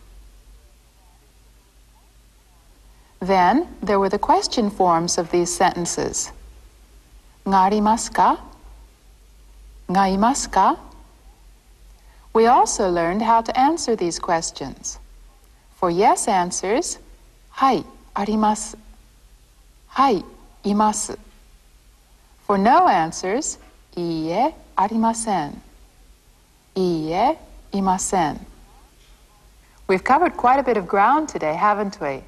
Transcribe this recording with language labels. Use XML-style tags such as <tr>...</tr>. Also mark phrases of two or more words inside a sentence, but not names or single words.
<en>Then there were the question forms of these sentences.</en> <ja>がありますか? がいますか?</ja> <en>We also learned how to answer these questions. For yes answers,</en> <ja>はい、あります。はい、います。</ja> <en>For no answers,</en> <ja>いいえ、ありません。いいえ、いません。</ja> <en>We've covered quite a bit of ground today, haven't we?</en>